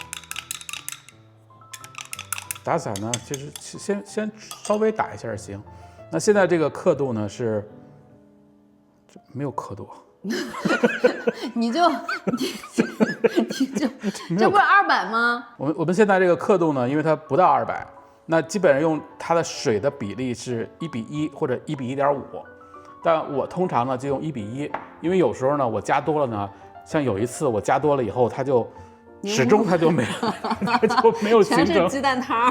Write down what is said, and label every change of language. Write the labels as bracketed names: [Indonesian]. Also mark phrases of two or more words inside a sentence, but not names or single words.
[Chinese] 打散呢，其實先稍微打一下行。那現在這個刻度呢是沒有刻度，你就這不是200嗎？我們現在這個刻度呢，因為它不到200，那基本上用它的水的比例是1:1或者1:1.5，但我通常呢就用1:1，因為有時候呢我加多了呢，像有一次我加多了以後，它就始終它就没有形成，全是雞蛋湯，